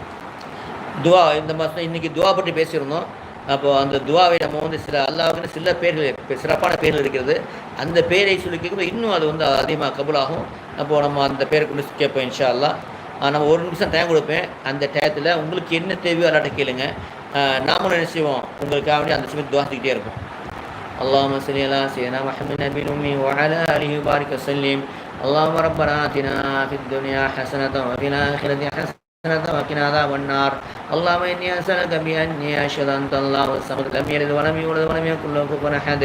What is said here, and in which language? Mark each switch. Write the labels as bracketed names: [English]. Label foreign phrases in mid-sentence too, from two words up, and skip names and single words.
[Tamil] துவா இந்த மாதம் இன்றைக்கி துவா பற்றி பேசியிருந்தோம். அப்போது அந்த துவாவை நம்ம சில அல்லாஹ்வுக்கு சில பேர்கள் சிறப்பான பேர்கள் இருக்கிறது. அந்த பேரை சொல்லி கேட்கும்போது இன்னும் அது அதிகமாக கபூலாகும். அப்போது நம்ம அந்த பேரை கொண்டு கேட்போம் [Arabic] إن شاء الله. [Tamil] நம்ம 1 நிமிஷம் டைம் கொடுப்பேன். அந்த டயத்தில் உங்களுக்கு என்ன தேவையோ அல்லாட்ட கேளுங்க. நாமளும் என்ன செய்வோம், உங்களுக்காக வேண்டி அந்த சமயத்து துவாசிக்கிட்டே இருக்கும். [Arabic] اللهم صل على سيدنا محمد النبي الأمي وعلى آله وبارك وسلم. اللهم ربنا آتنا في الدنيا حسنة وفي الآخرة حسنة وقنا عذاب النار. اللهم إني أسألك بأني أشهد أن أنت الله الصمد لم يلد ولم يولد ولم يكن له كفوا أحد.